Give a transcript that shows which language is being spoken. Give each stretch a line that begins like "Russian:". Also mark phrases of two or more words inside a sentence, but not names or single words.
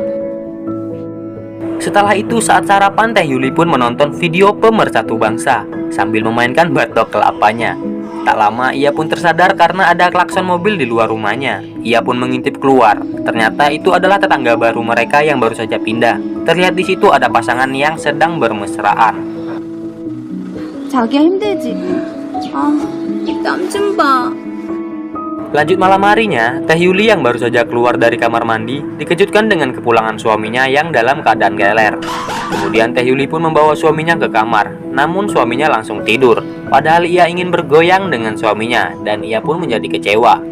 Indonesian: Setelah itu saat sarapan, Teh Yuli pun menonton video pemersatu bangsa sambil memainkan batok kelapanya. Tak lama ia pun tersadar karena ada klakson mobil di luar rumahnya. Ia pun mengintip keluar. Ternyata itu adalah tetangga baru mereka yang baru saja pindah. Terlihat di situ ada pasangan yang sedang bermesraan.
Korean: 자기야 힘들지? 땀 좀 봐.
Indonesian: Lanjut malam harinya, Teh Yuli yang baru saja keluar dari kamar mandi dikejutkan dengan kepulangan suaminya yang dalam keadaan geler. Kemudian Teh Yuli pun membawa suaminya ke kamar, namun suaminya langsung tidur. Padahal ia ingin bergoyang dengan suaminya dan ia pun menjadi kecewa.